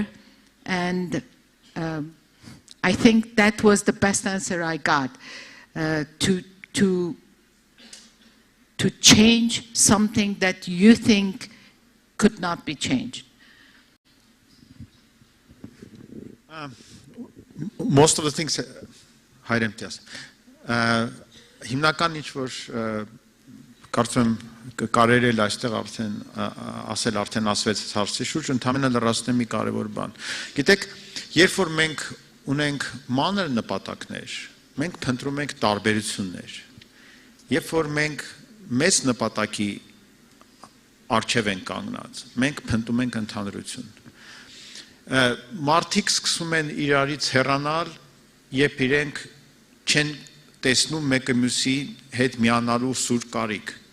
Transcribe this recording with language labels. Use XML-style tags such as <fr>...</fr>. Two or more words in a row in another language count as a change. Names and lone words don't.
<en>And I think that was the best answer I got, to change something that you think could not be changed. Most of the things</en> <hy>հայրենտյաս հիմնական ինչ որ կարծում եմ կարելի է այստեղ արդեն ասել արդեն ասվեց հարցի շուրջ ընդհանրապես լրացնեմ մի կարևոր բան գիտեք երբ որ մենք ունենք մանր նպատակներ մենք փնտրում ենք տարբերություններ երբ որ մենք մեծ նպատակի առջև ենք կանգնած մենք փնտրում ենք ընդհանրություն մարդիկ սկսում են իրարից հեռանալ երբ իրենք չեն տեսնում մեկը մյուսի հետ միանալու սուր կարիք</hy>